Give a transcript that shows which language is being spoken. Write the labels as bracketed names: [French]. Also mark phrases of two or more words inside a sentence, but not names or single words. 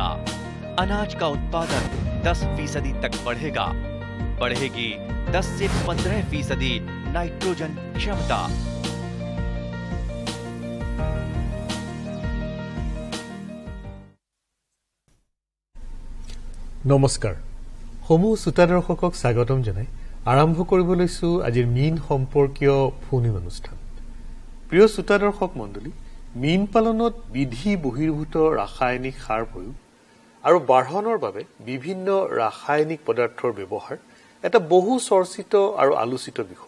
[Hindi] अनाज का उत्पादन 10% तक बढ़ेगा। बढ़ेगी 10 से 15% नाइट्रोजन क्षमता। नमस्कार, [Assamese] সমূহ শ্ৰোতা দৰ্শকক স্বাগতম জনাই আৰম্ভ কৰিব লৈছো আজিৰ মীন সম্পৰ্কীয় ফোন অনুষ্ঠান। প্ৰিয় শ্ৰোতা দৰ্শক মণ্ডলী, মীন পালনত বিধি বহিৰ্ভূত ৰাসায়নিক সাৰ প্ৰয়োগ আৰু বাঢ়নৰ বাবে বিভিন্ন ৰাসায়নিক পদাৰ্থৰ ব্যৱহাৰ এটা বহু চৰ্চিত আৰু আলোচিত বিষয়।